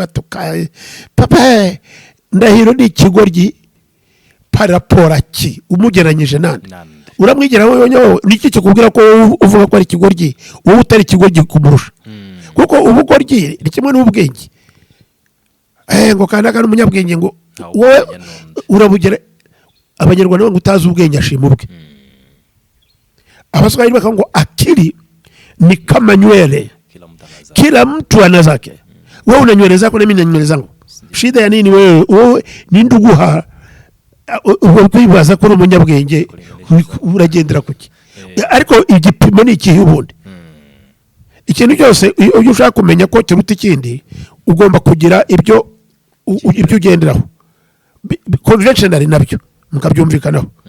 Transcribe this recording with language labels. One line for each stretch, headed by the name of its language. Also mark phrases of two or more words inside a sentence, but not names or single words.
Kinyarwanda: papa Ndahiro ni ikigoryi parapora ki umugeranyije nande uramwigera wowe niki kikubwira ko uvuga ko ari ikigoryi wowe utari ikigoryi kumurusha kuko ubugoryi ni kimwe n'ubwenge ngo kanaka n'umunyabwenge ngo wowe urabugera abanyarwanda ngo utazi ubwenge ashima ubwe Abaswahili baka ngo
Swahili: akili ni kama nywele kila mtu ana zake wewe una nywele zako na mimi na nywele zangu shida ya nini wewe ni
Kinyarwanda: nduguha ukwibaza ko umunyabwenge uragendera kuki ariko igipimo ni ikihe ubundi ikintu cyose iyo ushaka kumenya ko kiruta ikindi ugomba kugira ibyo ugenderaho conventional nabyo mukabyumvikanaho